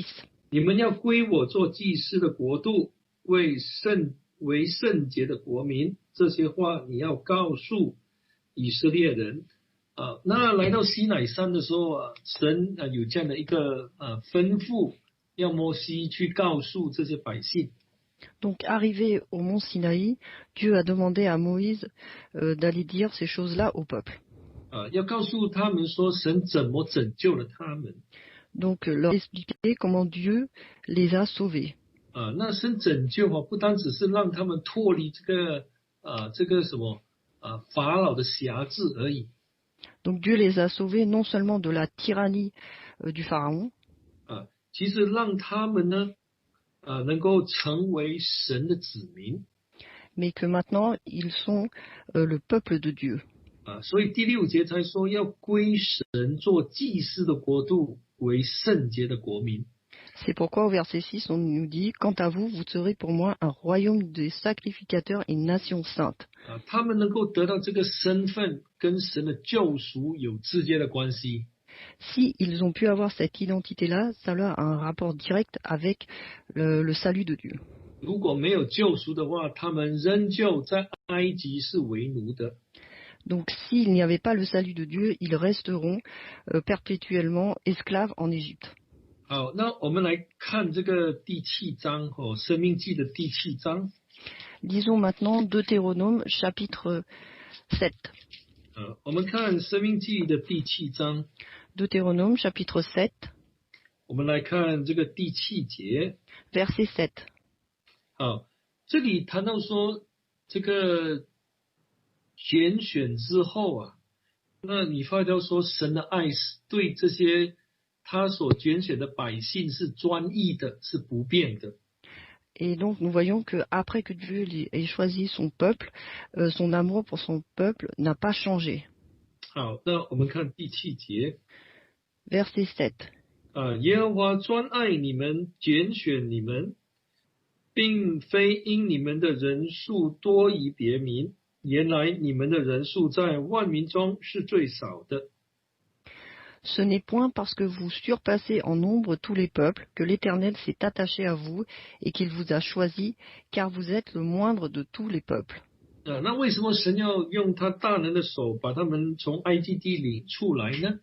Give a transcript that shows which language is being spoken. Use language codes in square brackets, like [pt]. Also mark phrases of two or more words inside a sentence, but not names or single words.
[zh] 你们要归我做祭司的国度，为圣洁的国民。这些话你要告诉以色列人。那来到西乃山的时候神有这样的一个吩咐，要摩西去告诉这些百姓。 [fr] Donc arrivé au mont Sinaï, Dieu a demandé à Moïse d'aller dire ces choses-là au peuple. [zh] 要告诉他们说神怎么拯救了他们。 [fr] Donc leur expliquer comment Dieu les a sauvés. [zh] 那神拯救不单只是让他们脱离这个什么法老的辖制而已。 [fr] Donc Dieu les a sauvés non seulement de la tyrannie du pharaon, [zh] 其实让他们呢能够成为神的子民。 [fr] mais que maintenant ils sont le peuple de Dieu. [zh] 所以第6节才说要归神做祭司的国度，为圣洁的国民。 [fr] C'est pourquoi au verset 6 on nous dit « Quant à vous, vous serez pour moi un royaume de sacrificateurs et une nation sainte. » [zh] 他们能够得到这个身份，跟神的救赎有直接的关系。 [fr] Si ils ont pu avoir cette identité-là, ça a un rapport direct avec le salut de Dieu. [zh] 如果没有救赎的话，他们仍旧在埃及是为奴的。 [fr] Donc s'il n'y avait pas le salut de Dieu, ils resteront perpétuellement esclaves en Égypte. [zh] 好，那我们来看这个第7章申命记的第7章。 [fr] Lisons maintenant Deutéronome chapitre 7. [zh] 我们看申命记的第7章。 [fr] Deutéronome chapitre 7. [zh] 我们来看这个第7节。 [fr] Verset 7. [zh] 好，这里谈到说这个拣选之后那你发觉说神的爱是对这些他所拣选的百姓是专一的，是不变的。 [fr] Et donc nous voyons que après que Dieu ait choisi son peuple, son amour pour son peuple n'a pas changé. [zh] 好，那我们看第7节 [fr] Verset 7. [zh] 耶和华专爱你们，拣选你们，并非因你们的人数多于别民，原来你们的人数在万民中是最少的。 [fr] Ce n'est point parce que vous surpassez en nombre tous les peuples que l'Éternel s'est attaché à vous et qu'il vous a choisi, car vous êtes le moindre de tous les peuples. [zh] 那为什么神要用他大能的手把他们从埃及地领出来呢？